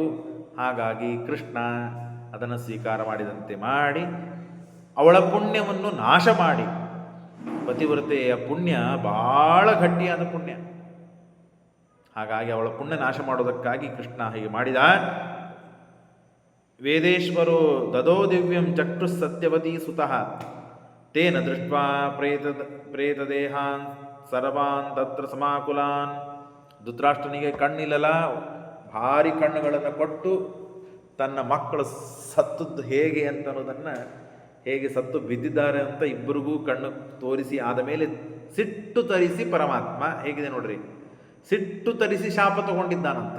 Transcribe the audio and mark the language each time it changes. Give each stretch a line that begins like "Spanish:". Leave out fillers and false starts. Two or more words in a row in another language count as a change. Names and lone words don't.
Kannada: ಹಾಗಾಗಿ ಕೃಷ್ಣ ಅದನ್ನು ಸ್ವೀಕಾರ ಮಾಡಿದಂತೆ ಮಾಡಿ ಅವಳ ಪುಣ್ಯವನ್ನು ನಾಶ ಮಾಡಿ, ಪತಿವ್ರತೆಯ ಪುಣ್ಯ ಭಾಳ ಗಟ್ಟಿಯಾದ ಪುಣ್ಯ. ಹಾಗಾಗಿ ಅವಳ ಪುಣ್ಯ ನಾಶ ಮಾಡೋದಕ್ಕಾಗಿ ಕೃಷ್ಣ ಹೀಗೆ ಮಾಡಿದ.
Sanskrit: ವೇದೇಶ್ವರೋ ದದೋ ದಿವ್ಯಂ ಚಕ್ಷುಃ ಸತ್ಯವತೀ ಸುತಃ ತೇನ ದೃಷ್ಟ್ವಾ ಪ್ರೇತದೇಹಾನ್ ಸರ್ವಾನ್ ತತ್ರ ಸಮಾಕುಲಾನ್.
Kannada: ಧೃತರಾಷ್ಟ್ರನಿಗೆ ಕಣ್ಣಿಲ್ಲಲ್ಲ, ಭಾರಿ ಕಣ್ಣುಗಳನ್ನು ಕೊಟ್ಟು ತನ್ನ ಮಕ್ಕಳು ಸತ್ತದ್ದು ಹೇಗೆ ಅಂತ ಅನ್ನೋದನ್ನು, ಹೇಗೆ ಸತ್ತು ಬಿದ್ದಿದ್ದಾರೆ ಅಂತ ಇಬ್ಬರಿಗೂ ಕಣ್ಣು ತೋರಿಸಿ ಆದ ಮೇಲೆ ಸಿಟ್ಟು ತರಿಸಿ ಪರಮಾತ್ಮ ಹೇಗಿದೆ ನೋಡ್ರಿ, ಸಿಟ್ಟು ತರಿಸಿ ಶಾಪ ತಗೊಂಡಿದ್ದಾನಂತೆ.